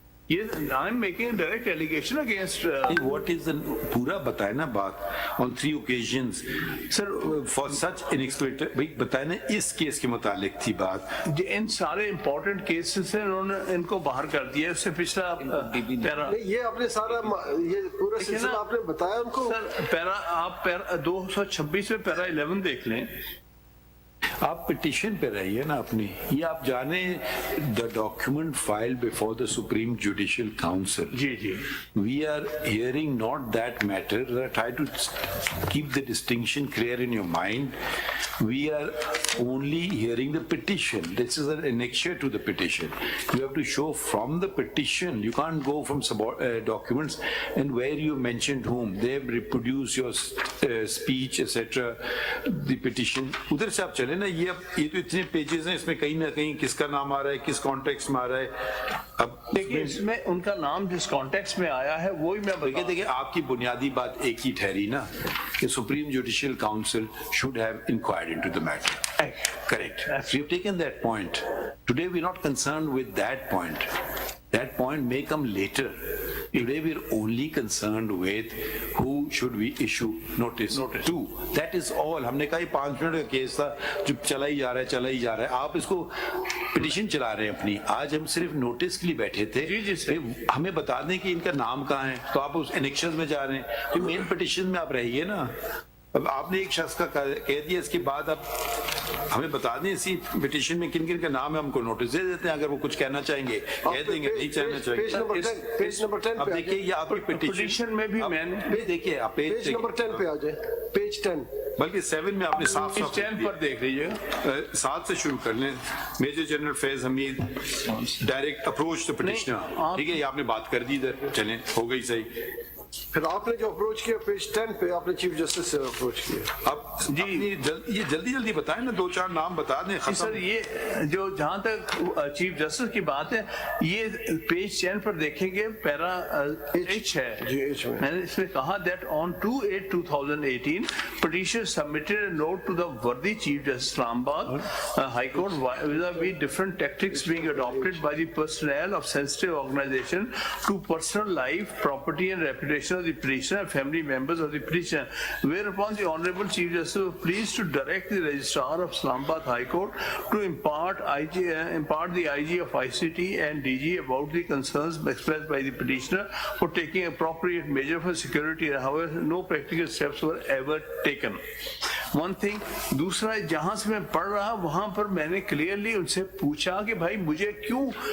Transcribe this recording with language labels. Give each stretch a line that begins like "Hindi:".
English: یہ I am making a direct allegation against what is the
Urdu: پورا بتائے نا بات.
English: on 3 occasions sir for such unexpected,
Urdu: بھائی بتائے نا اس کیس کے متعلق تھی بات. ان سارے امپورٹنٹ کیسز سے انہوں نے ان کو باہر کر دیا. اس سے پچھلا پیرا یہ آپ نے سارا یہ پورا سلسلہ آپ نے بتایا ان کو. سر پیرا آپ 226 میں پیرا 11 دیکھ لیں. آپ پٹیشن پہ رہیے نا اپنی. یہ آپ جانیں
English: The document file before the supreme judicial council.
Urdu: جی جی
English: We are hearing not that matter. Try to keep the distinction clear in your mind. We are only hearing the petition. This is an annexure to the petition. You have to show from the petition. You can't go from documents and where you mentioned whom. They have reproduced your speech etc. The petition.
Urdu: ادھر سے آپ چلے نا. یہ تو اتنے pages ہیں, اس میں کہیں نہ کہیں کس کا نام آ رہا ہے, کس کانٹیکس میں آ رہا ہے. اب دیکھیے اس میں ان کا نام جس کانٹیکس میں آیا ہے وہی میں دیکھیے آپ کی بنیادی بات ایک ہی ٹھہری نا کہ supreme judicial council
English: should have inquired into the matter. Correct. We have taken that point. Today we are not concerned with that point. That point may come later. Today we are only concerned with who should we issue notice to. That is all.
Urdu: ہم نے کہا یہ 5 minute کا case تھا جو چلا ہی جا رہا ہے. آپ اس کو پٹیشن چلا رہے ہیں اپنی. آج ہم صرف نوٹس کے لیے بیٹھے تھے. ہمیں بتا دیں کہ ان کا نام کہاں ہے, تو آپ اس انیکشنز میں جا رہے ہیں. تو مین پٹیشن میں آپ رہیے نا. اب آپ نے ایک شخص کا کہہ دیا, اس کے بعد اب ہمیں بتا دیں اسی پٹیشن میں کن کن کا نام ہے, ہم کو نوٹس دے دیتے ہیں. اگر وہ کچھ کہنا چاہیں گے کہہ دیں گے, نہیں کہنا چاہیں گے. پیج نمبر 10 اب دیکھیے یہ آپ کی پٹیشن میں بھی میں نے دیکھیے آپ پیج نمبر 10 پہ آ جائے. پیج 10 بلکہ 7 میں آپ نے صاف 10 پر دیکھ لیجیے. 7 سے شروع کر لیں. Major general Faiz Hamid
English: Direct approach to petitioner.
Urdu: ٹھیک ہے, یہ آپ نے بات کر دی ادھر, چلیں ہو گئی صحیح. پھر آپ نے جو اپروچ کیا پیج 10 پہ آپ نے چیف جسٹس سے اپروچ کیا. اب جی یہ جلدی بتائیں نا, 2-4 نام بتا دیں. سر یہ جو جہاں تک چیف جسٹس کی بات ہے, یہ پیج 10 پر دیکھیں گے پیرا ایچ ہے. میں نے اس میں کہا
English: that on 2/8/2018 petitioner submitted a note to the worthy Chief Justice Islamabad High Court vis-a-vis different tactics being adopted by the personnel of sensitive organization to personal life, property and reputation of the petitioner and family members of the petitioner, whereupon the Honorable Chief Justice was pleased to direct the Registrar of Islamabad High Court to impart the IG of ICT and DG about the concerns expressed by the petitioner for taking appropriate measure for security. However, no practical steps were ever taken. One thing.
Urdu: دوسرا جہاں سے میں پڑھ رہا وہاں پر میں نے clearly ان سے پوچھا کہ بھائی مجھے کیوں